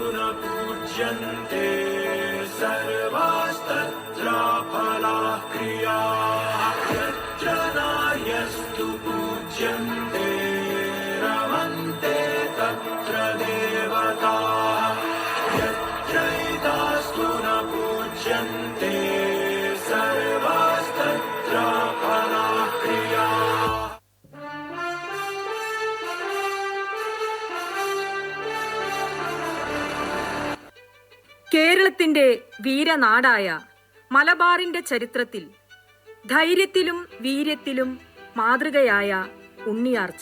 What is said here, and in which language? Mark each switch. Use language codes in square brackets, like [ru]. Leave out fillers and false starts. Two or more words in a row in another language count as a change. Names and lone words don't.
[sa] न पूज्यन्ते सर्वास्तत्र फलाः क्रियाः यत्र नार्यस्तु पूज्यन्ते रमन्ते तत्र देवताः यत्रैतास्तु न पूज्यन्ते सर्वास्तत्र फलाः क्रियाः. [ml] കേരളത്തിന്റെ വീരനാടായ മലബാറിന്റെ ചരിത്രത്തിൽ ധൈര്യത്തിലും വീര്യത്തിലും മാതൃകയായ ഉണ്ണിയാർച്ച.